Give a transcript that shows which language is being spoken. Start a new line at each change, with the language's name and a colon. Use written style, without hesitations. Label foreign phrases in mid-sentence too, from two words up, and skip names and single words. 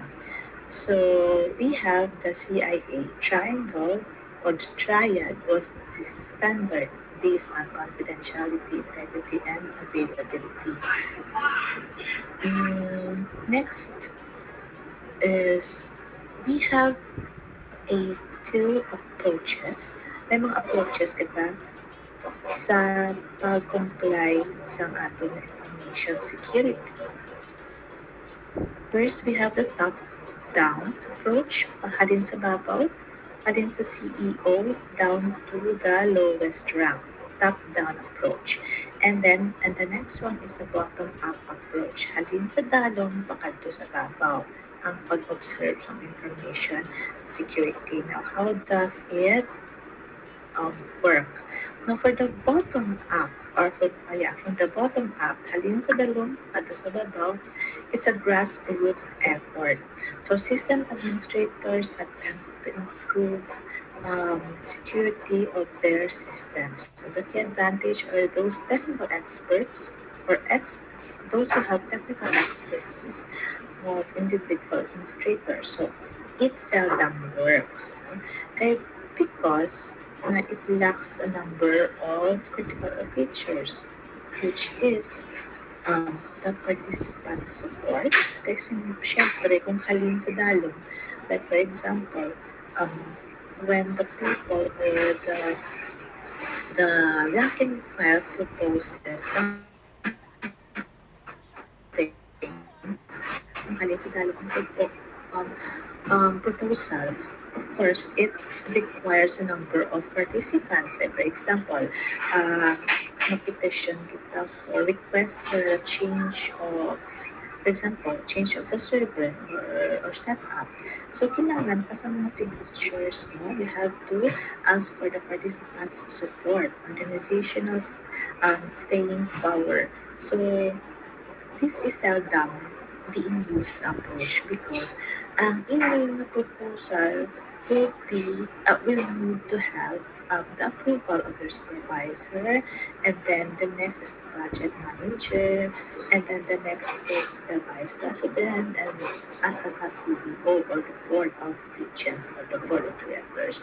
English: So we have the CIA triangle or the triad was the standard based on confidentiality, integrity, and availability. Next is we have a two approaches.
Hiligaynon: May mga approaches kita sa pag-comply sa atong
English: information security. First, we have the top-down approach,
Hiligaynon: halin sa babaw, halin sa CEO,
English: down to the lowest rank, top-down approach. And the next one is the bottom-up approach,
Hiligaynon: halin sa dalong, pakadto sa babaw, ang pag-observe ng
English: information security. Now, how does it work? Now, for the bottom up, or from the bottom up,
Hiligaynon: halin sa dalong, pakadto sa babaw,
English: it's a grassroots effort. So system administrators attempt to improve security of their systems. So the key advantage are those technical experts or those who have technical expertise of individual administrators. So it seldom works. No? Because it lacks a number of critical features, which is the participant support.
Hiligaynon: Kasi syempre, kung halin sa dalong,
English: like for example, um, when the people or the rank and file proposes something,
Hiligaynon: kung halin sa dalong ang proposals,
English: of course, it requires a number of participants. Like for example, uh, petition kita for request for a change of, for example, change of the server or setup. So,
Hiligaynon: kailangan pa sa mga signatures,
English: no, you have to ask for the participants' support, organizational staying power. So, this is seldom being used approach because ang email na proposal will need to have the approval of your supervisor, and then the next is the project manager, and then the next is the vice president, and as the CEO or the board of regents or the board of directors.